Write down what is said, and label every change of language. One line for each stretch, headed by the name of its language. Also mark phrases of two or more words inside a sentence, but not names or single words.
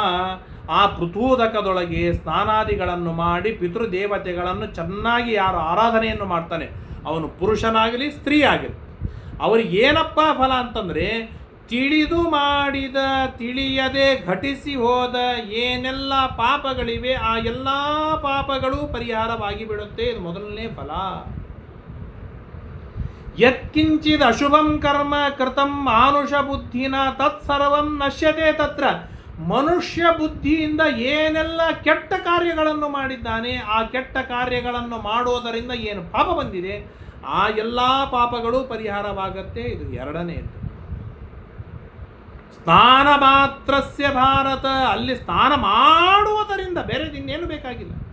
Kannada: ಆ ಪೃಥೂದಕದೊಳಗೆ ಸ್ನಾನಾದಿಗಳನ್ನು ಮಾಡಿ ಪಿತೃದೇವತೆಗಳನ್ನು ಚೆನ್ನಾಗಿ ಯಾರು ಆರಾಧನೆಯನ್ನು ಮಾಡ್ತಾನೆ ಅವನು ಪುರುಷನಾಗಲಿ ಸ್ತ್ರೀ ಆಗಲಿ ಅವರಿಗೆ ಏನಪ್ಪ ಫಲ ಅಂತಂದರೆ ತಿಳಿದು ಮಾಡಿದ ತಿಳಿಯದೆ ಘಟಿಸಿ ಹೋದ ಏನೆಲ್ಲ ಪಾಪಗಳಿವೆ ಆ ಎಲ್ಲ ಪಾಪಗಳು ಪರಿಹಾರವಾಗಿ ಬಿಡುತ್ತೆ. ಇದು ಮೊದಲನೇ ಫಲ.
Sanskrit: ಯತ್ಕಿಂಚಿದ್ ಅಶುಭಂ ಕರ್ಮ ಕೃತಂ ಮಾನುಷ ಬುದ್ಧಿನ ತತ್ಸರ್ವಂ ನಶ್ಯತೆ ತತ್ರ.
Kannada: ಮನುಷ್ಯ ಬುದ್ಧಿಯಿಂದ ಏನೆಲ್ಲ ಕೆಟ್ಟ ಕಾರ್ಯಗಳನ್ನು ಮಾಡಿದ್ದಾನೆ ಆ ಕೆಟ್ಟ ಕಾರ್ಯಗಳನ್ನು ಮಾಡೋದರಿಂದ ಏನು ಪಾಪ ಬಂದಿದೆ ಆ ಎಲ್ಲ ಪಾಪಗಳು ಪರಿಹಾರವಾಗತ್ತೆ. ಇದು ಎರಡನೆಯದು.
Sanskrit: ಸ್ನಾನ ಮಾತ್ರಸ್ಯ ಭಾರತ,
Kannada: ಅಲ್ಲಿ ಸ್ನಾನ ಮಾಡುವುದರಿಂದ ಬೇರೆ ಇನ್ನೇನು ಬೇಕಾಗಿಲ್ಲ.